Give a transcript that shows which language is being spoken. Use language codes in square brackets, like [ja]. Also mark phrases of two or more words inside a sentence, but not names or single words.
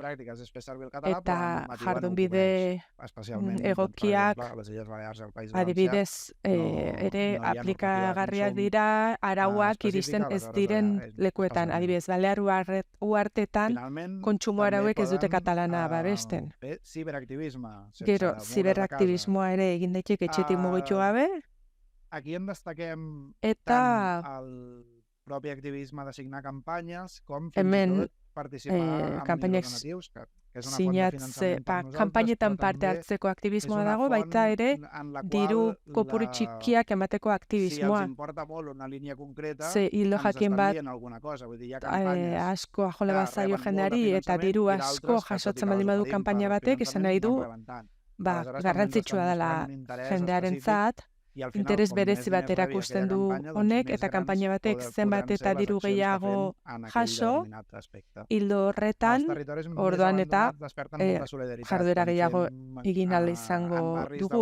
[eu] Eta jardunbide egokiak adibidez ere aplikagarriak dira arauak iristen ez diren lekuetan. Adibidez, Balear uhartetan kontsumo arauek ez dute katalana babesten. Gero, ziberaktivismoa ere egin daiteke etxetik mugitu gabe. Eta [ca] propi activisme de signar campanyes, com [eu] hemen kampainak sinatze, kanpainetan parte hartzeko aktivismoa dago, baita ere diru kopuru txikiak emateko aktivismoa. Ze hilo jakin bat asko ajole bazaio jendeari eta diru asko jasotzen baldin badu kanpaina batek, esan nahi du garrantzitsua dela jendearentzat, interes berezi bat erakusten du honek, eta kanpaina batek zenbat eta diru gehiago jaso, hildo horretan, orduan eta jarduera gehiago egin ahal izango dugu.